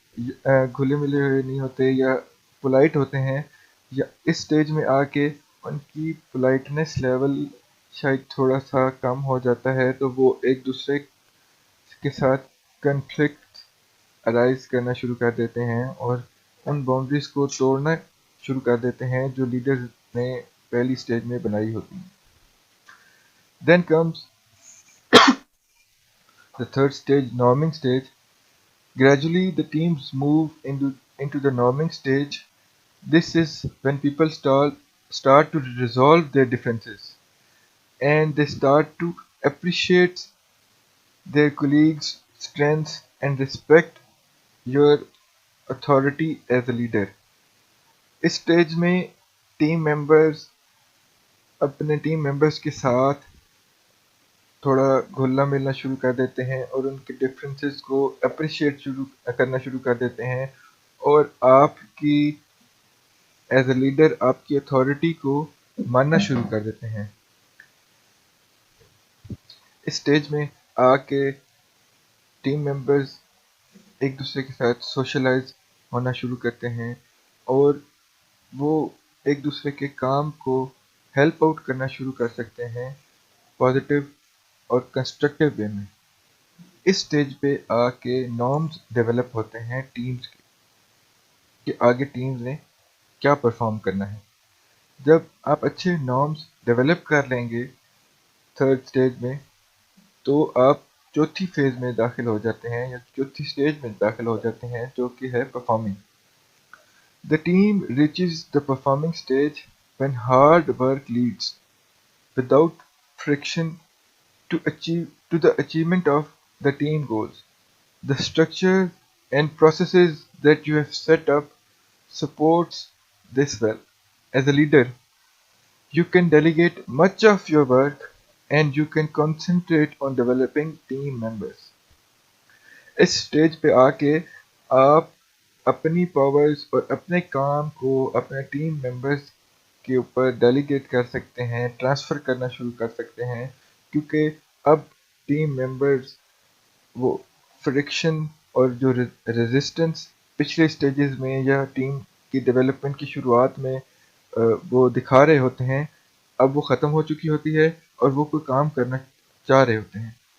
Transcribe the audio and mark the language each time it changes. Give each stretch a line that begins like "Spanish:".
Urdu: گھلے ملے ہوئے نہیں ہوتے یا پولائٹ ہوتے ہیں، یا اس سٹیج میں آ کے ان کی پولائٹنس لیول شاید تھوڑا سا کم ہو جاتا ہے، تو وہ ایک دوسرے کے ساتھ کنفلکٹ ارائز کرنا شروع کر دیتے ہیں اور ان باؤنڈریز کو توڑنا شروع کر دیتے ہیں جو لیڈر نے پہلی سٹیج میں بنائی ہوتی ہیں.
English: Then comes the third stage, norming stage. Gradually, the teams move into the norming stage. This is when people start to resolve their differences and they start to appreciate their colleagues' strengths and respect your authority as a leader.
Urdu: اس stage میں team members اپنے team members کے ساتھ تھوڑا گھلنا ملنا شروع کر دیتے ہیں اور ان کے ڈفرینسز کو اپریشیٹ کرنا شروع کر دیتے ہیں، اور آپ کی ایز اے لیڈر آپ کی اتھارٹی کو ماننا شروع کر دیتے ہیں. اس سٹیج میں آ کے ٹیم ممبرز ایک دوسرے کے ساتھ سوشلائز ہونا شروع کرتے ہیں اور وہ ایک دوسرے کے کام کو ہیلپ آؤٹ کرنا شروع کر سکتے ہیں پازیٹیو اور کنسٹرکٹیو وے میں. اس سٹیج پہ آ کے نارمز ڈیولپ ہوتے ہیں ٹیمز کے کہ آگے ٹیمز نے کیا پرفارم کرنا ہے. جب آپ اچھے نارمز ڈیولپ کر لیں گے تھرڈ سٹیج میں، تو آپ چوتھی فیز میں داخل ہو جاتے ہیں یا چوتھی سٹیج میں داخل ہو جاتے ہیں جو کہ ہے performing.
English: The team reaches the performing stage when hard work leads without friction to the achievement of the team goals. The structure and processes that you have set up supports this well. As a leader, you can delegate much of your work and you can concentrate on developing team members.
Urdu: اس stage پہ آ کے آپ اپنی powers اور اپنے کام کو اپنے team members کے اوپر ڈیلیگیٹ کر سکتے ہیں، ٹرانسفر کرنا شروع کر سکتے ہیں، کیونکہ اب ٹیم ممبرز وہ فرکشن اور جو ریزسٹنس پچھلے سٹیجز میں یا ٹیم کی ڈیولپمنٹ کی شروعات میں وہ دکھا رہے ہوتے ہیں، اب وہ ختم ہو چکی ہوتی ہے اور وہ کوئی کام کرنا چاہ رہے ہوتے ہیں.